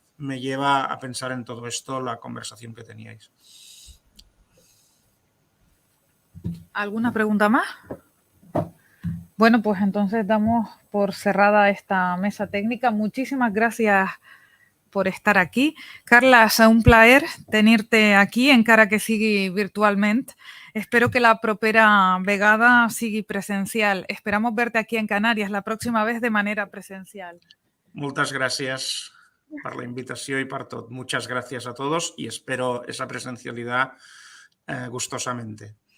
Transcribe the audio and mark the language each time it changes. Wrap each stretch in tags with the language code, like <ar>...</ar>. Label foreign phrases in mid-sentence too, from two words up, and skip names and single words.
<es>Me lleva a pensar en todo esto la conversación que teníais. ¿Alguna pregunta más? Bueno, pues entonces damos por cerrada esta mesa técnica. Muchísimas gracias por estar aquí.</es> <ca>Carla, és un plaer tenir-te aquí, encara que sigui virtualment. Espero que la propera vegada sigui presencial.</ca> <es>Esperamos verte aquí en Canarias la próxima vez de manera presencial.</es> <ca>Moltes gràcies per la invitació i per tot.</ca> <es>Muchas gracias a todos y espero esa presencialidad gustosamente.</es>